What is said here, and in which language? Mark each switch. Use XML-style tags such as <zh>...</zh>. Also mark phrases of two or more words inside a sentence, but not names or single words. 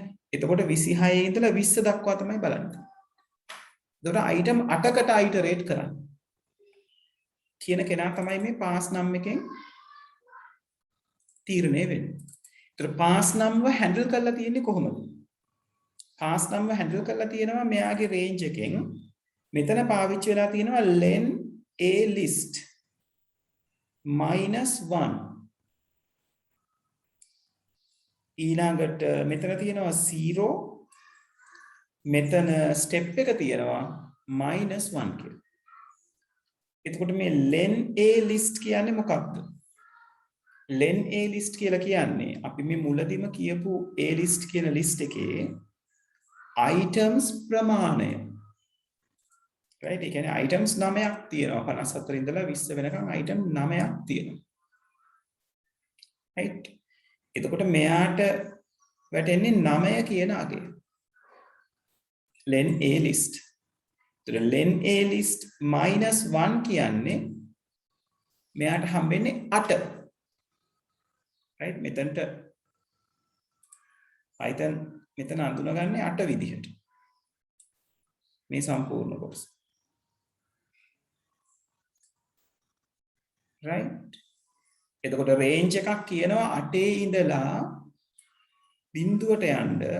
<si>එතකොට 26 ඉඳලා 20 දක්වා තමයි බලන්නේ. එතකොට item 8කට iterate කරන්න. කියන කෙනා තමයි මේ</si> <en>pass num</en> <si>එකෙන් තීරණය වෙන්නේ. ඒතර</si> <en>pass num</en> <si>ව handle කරලා තියෙන්නේ කොහොමද?</si> <en>pass num</en> <si>ව handle කරලා තියෙනවා මෙයාගේ range එකෙන් මෙතන පාවිච්චි වෙලා තියෙනවා</si> <en>len a list -1</en> <si>ඊළඟට මෙතන තියෙනවා 0 මෙතන step එක තියෙනවා -1 කියලා. එතකොට මේ</si> <en>len a list</en> <si>කියන්නේ මොකක්ද?</si> <en>len a list</en> <si>කියලා කියන්නේ අපි මේ මුලදිම කියපු</si> <en>a list</en> <si>කියන list එකේ items ප්‍රමාණය. right? ඒ කියන්නේ items 9ක් තියෙනවා. 54 ඉඳලා 20 වෙනකන් item 9ක් තියෙනවා. right? එතකොට මෙයාට වැටෙන්නේ 9 කියන අගය.</si> <en>len a list len a list -1</en> <si>කියන්නේ මෙයාට හම්බෙන්නේ 8 right මෙතනට python මෙතන අඳුනගන්නේ 8 විදිහට මේ සම්පූර්ණ කොටස right එතකොට range එකක් කියනවා 8 ඉඳලා බිඳුවට යන්න</si>